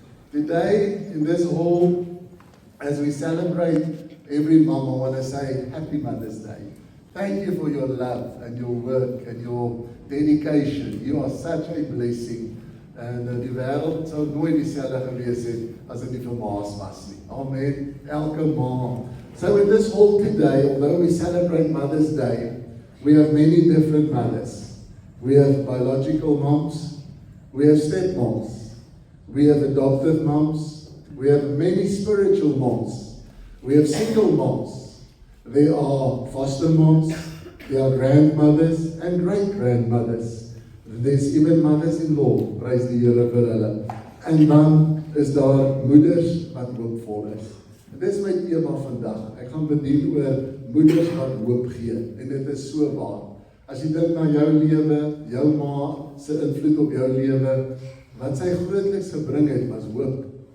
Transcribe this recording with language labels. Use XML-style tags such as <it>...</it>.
<en>Today in this hall, as we celebrate every mom, I want to say Happy Mother's Day. Thank you for your love and your work and your dedication. You are such a blessing.</en> <af>En die wêreld sou nooit dieselfde gewees het as dit nie vir ma's was nie. Amen. Elke ma.</af> <en>So in this hall today, although we celebrate Mother's Day, we have many different mothers. We have biological moms, we have stepmoms, we have adoptive moms, we have many spiritual moms, we have single moms, there are foster moms, there are grandmothers and great-grandmothers. There's even mothers-in-law, praise</en> <af>die Here vir hulle. En dan is daar moeders wat hoopvol is. En dis my tema vandag. Ek gaan bedien oor moeders wat hoop gee. En dit is so waar. As jy dink na jou lewe, jou ma se invloed op jou lewe, wat sy grootliks gebring het was hoop.</af>